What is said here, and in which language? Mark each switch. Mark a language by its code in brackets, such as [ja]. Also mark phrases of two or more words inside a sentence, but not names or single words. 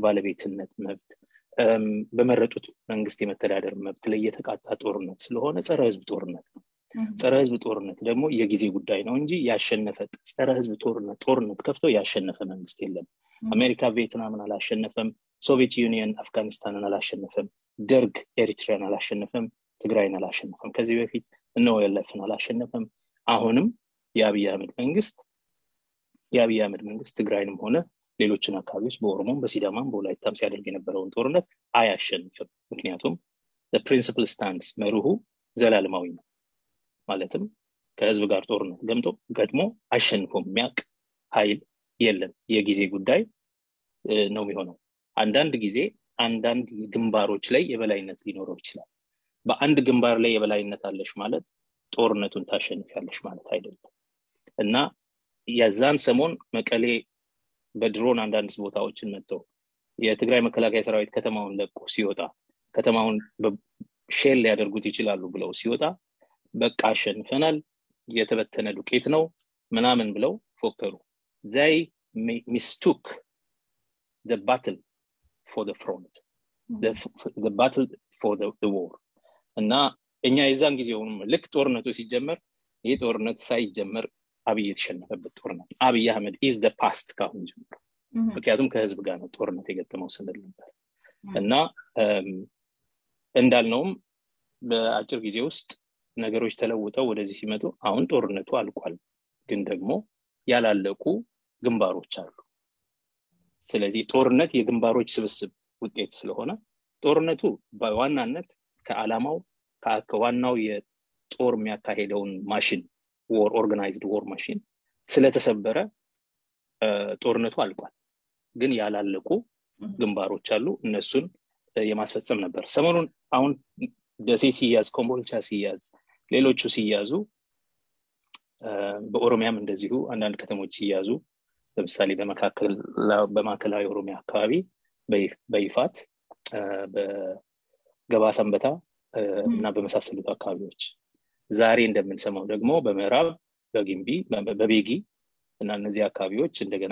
[am] ባለቤትነት መብት፣ በመረጡት መንግስት የመተዳደር መብት ላይ የተቃጣ ጦርነት ስለሆነ ጸረ ህዝብ ጦርነት ነው። ጸረ ህዝብ ጦርነት ደግሞ የጊዜ ጉዳይ ነው እንጂ ያሸነፈ ጸረ ህዝብ ጦርነት ከፍቶ ያሸነፈ መንግስት የለም። አሜሪካ ቪየትናምን አላሸነፈም፣ ሶቪየት ዩኒየን አፍጋኒስታንን አላሸነፈም፣ ደርግ ኤሪትሪያን አላሸነፈም፣ ትግራይን አላሸነፈም፣ ከዚህ በፊት እነሆ ያለፈን አላሸነፈም። አሁንም የአብይ አህመድ መንግስት ትግራይንም ሆነ ሌሎችን አካባቢዎች በኦሮሞም በሲዳማም በወላይታም ሲያደርግ የነበረውን ጦርነት አያሸንፍም። ምክንያቱም [en] the principle stands [am] መርሁ ዘላለማዊ ነው። ማለትም ከህዝብ ጋር ጦርነት ገጥሞ አሸንፎ የሚያውቅ ኃይል የለም። የጊዜ ጉዳይ ነው የሚሆነው። አንዳንድ ጊዜ አንዳንድ ግንባሮች ላይ የበላይነት ሊኖረው ይችላል። በአንድ ግንባር ላይ የበላይነት አለሽ ማለት ጦርነቱን ታሸንፊያለሽ ማለት አይደለም። እና የዛን ሰሞን መቀሌ በድሮን አንዳንድ ቦታዎችን መጥተው የትግራይ መከላከያ ሰራዊት ከተማውን ለቆ ሲወጣ ከተማውን ሼል ሊያደርጉት ይችላሉ ብለው ሲወጣ በቃ አሸንፈናል፣ የተበተነ ዱቄት ነው ምናምን ብለው ፎከሩ። [en] they mistook the battle for the front, the battle for the war። [am] እና እኛ የዛን ጊዜውን ልክ ጦርነቱ ሲጀመር ይሄ ጦርነት ሳይጀመር አብይ የተሸነፈበት ጦርነት አብይ አህመድ [en] is the past [am] ካሁን ጀምሮ ምክንያቱም ከህዝብ ጋር ነው ጦርነት የገጠመው ስንል ነበር። እና እንዳልነውም በአጭር ጊዜ ውስጥ ነገሮች ተለውጠው ወደዚህ ሲመጡ አሁን ጦርነቱ አልቋል፣ ግን ደግሞ ያላለቁ ግንባሮች አሉ። ስለዚህ ጦርነት የግንባሮች ስብስብ ውጤት ስለሆነ ጦርነቱ በዋናነት ከዓላማው ከዋናው የጦር የሚያካሄደውን ማሽን [en] war organized war machine [am] ስለተሰበረ ጦርነቱ አልቋል፣ ግን ያላለቁ ግንባሮች አሉ። እነሱን የማስፈጸም ነበር። ሰሞኑን አሁን ደሴ ሲያዝ፣ ኮምቦልቻ ሲያዝ፣ ሌሎቹ ሲያዙ፣ በኦሮሚያም እንደዚሁ አንዳንድ ከተሞች ሲያዙ፣ ለምሳሌ በማዕከላዊ ኦሮሚያ አካባቢ በይፋት በገባሰንበታ እና በመሳሰሉት አካባቢዎች፣ ዛሬ እንደምንሰማው ደግሞ በመራብ በጊምቢ በቤጊ እና እነዚህ አካባቢዎች እንደገና